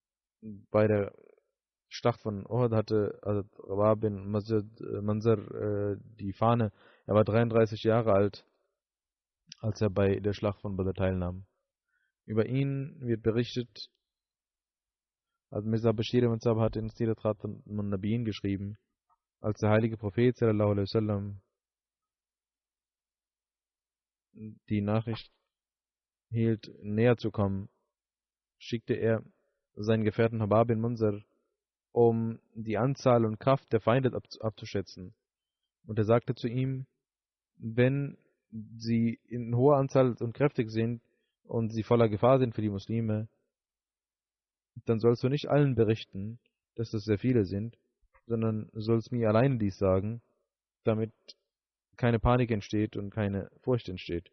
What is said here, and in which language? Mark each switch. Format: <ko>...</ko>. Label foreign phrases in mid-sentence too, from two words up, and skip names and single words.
<de>Bei der Schlacht von Uhud hatte Rabah bin Manzar die Fahne. Er war 33 Jahre alt, als er bei der Schlacht von Badr teilnahm. Über ihn wird berichtet, Mirza Bashir ibn Sab hat in Sirat Khatam an-Nabiyyin geschrieben, als der heilige Prophet</de> <ar>صلى الله عليه وسلم</ar> <de>die Nachricht hielt, näher zu kommen, schickte er seinen Gefährten Habab bin Munzir, um die Anzahl und Kraft der Feinde abzuschätzen. Und er sagte zu ihm, wenn sie in hoher Anzahl und kräftig sind und sie voller Gefahr sind für die Muslime, dann sollst du nicht allen berichten, dass es sehr viele sind, sondern sollst mir alleine dies sagen, damit keine Panik entsteht und keine Furcht entsteht.</de>